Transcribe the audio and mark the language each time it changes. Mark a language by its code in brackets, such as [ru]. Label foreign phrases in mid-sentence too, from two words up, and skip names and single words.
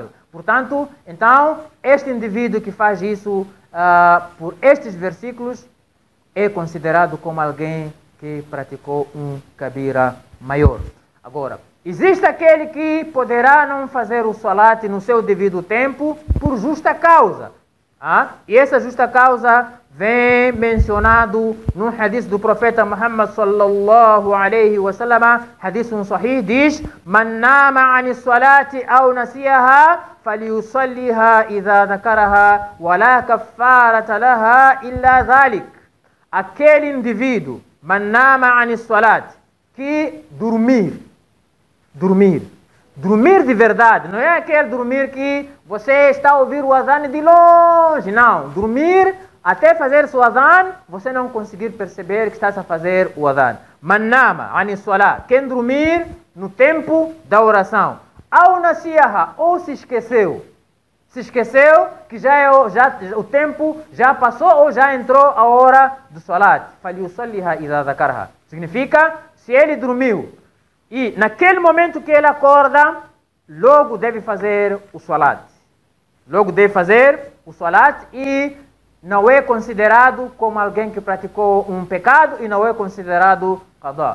[pt] Portanto, então, este indivíduo que faz isso por estes versículos é considerado como alguém que praticou um kabira maior. Agora, Existe aquele que poderá não fazer o salat no seu devido tempo por justa causa. E essa justa causa vem mencionado no hadith do profeta Muhammad [ar] صلى الله عليه وسلم, حديث صحيح, [pt] diz: [ar] "من نام عن صلاة أو نسيها فليصلها إذا ذكرها ولا كفارة لها إلا ذلك." [pt] Aquele indivíduo, [ar] من نام عن الصلاة, [pt] que dormir de verdade, não é aquele dormir que você está a ouvir o azan de longe, não. Dormir até fazer o azan, você não conseguir perceber que está a fazer o azan. [ar] من نام عن الصلاة, [pt] quem dormir no tempo da oração. [ar] أو نسيها, [pt] ou se esqueceu que o tempo já passou ou já entrou a hora do salat. [ar] فليصلها إذا ذكرها. [pt] Significa, se ele dormiu e naquele momento que ele acorda, logo deve fazer o salat. E não é considerado como alguém que praticou um pecado e não é considerado qadá.